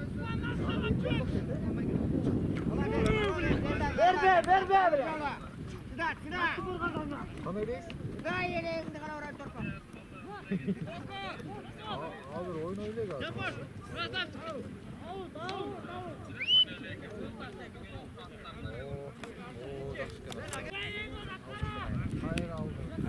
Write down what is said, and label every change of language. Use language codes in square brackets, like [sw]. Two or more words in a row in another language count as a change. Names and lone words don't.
[tr] Ver be. [uz] Qanday deysiz? Hozir o'ynaylik hozir. [tr] Hayır aldım.